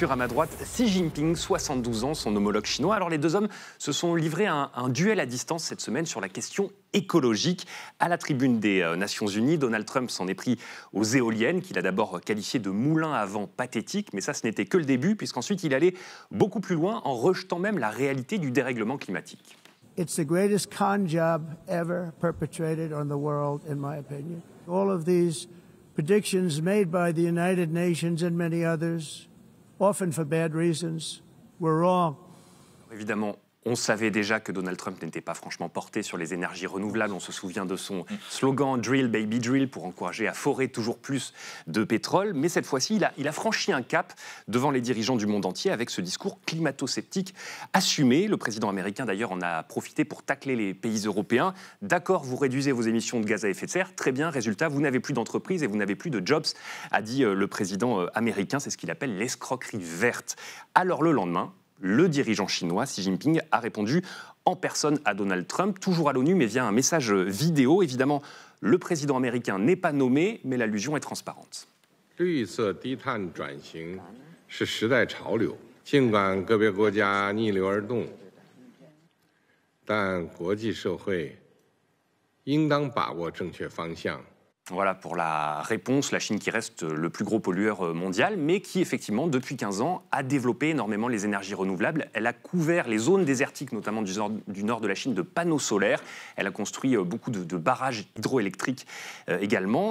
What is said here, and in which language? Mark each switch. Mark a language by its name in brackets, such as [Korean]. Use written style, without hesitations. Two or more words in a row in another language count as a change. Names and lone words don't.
[French] À ma droite, Xi Jinping, 72 ans, son homologue chinois. Alors, les deux hommes se sont livrés un duel à distance cette semaine sur la question écologique. À la tribune des Nations Unies, Donald Trump s'en est pris aux éoliennes, qu'il a d'abord qualifiées de moulins à vent pathétiques, mais ça, ce n'était que le début, puisqu'ensuite, il allait beaucoup plus loin en rejetant même la réalité du dérèglement climatique. [English] It's the greatest con job ever perpetrated on the world, in my opinion. All of these predictions made by the United Nations and many others, often for bad reasons, were wrong. [French] Évidemment, on savait déjà que Donald Trump n'était pas franchement porté sur les énergies renouvelables. On se souvient de son slogan « [English] Drill, baby, drill [French] » pour encourager à forer toujours plus de pétrole. Mais cette fois-ci, il a franchi un cap devant les dirigeants du monde entier avec ce discours climato-sceptique assumé. Le président américain, d'ailleurs, en a profité pour tacler les pays européens. D'accord, vous réduisez vos émissions de gaz à effet de serre. Très bien, résultat, vous n'avez plus d'entreprise et vous n'avez plus de jobs, a dit le président américain. C'est ce qu'il appelle l'escroquerie verte. Alors le lendemain, Le dirigeant chinois, Xi Jinping, a répondu en personne à Donald Trump, toujours à l'ONU, mais via un message vidéo. Évidemment, le président américain n'est pas nommé, mais l'allusion est transparente. [Chinese] 绿色低碳转型是时代潮流，尽管个别国家逆流而动，但国际社会应当把握正确方向。 [French] Voilà pour la réponse, la Chine qui reste le plus gros pollueur mondial, mais qui effectivement, depuis 15 ans, a développé énormément les énergies renouvelables. Elle a couvert les zones désertiques, notamment du nord de la Chine, de panneaux solaires. Elle a construit beaucoup de barrages hydroélectriques également.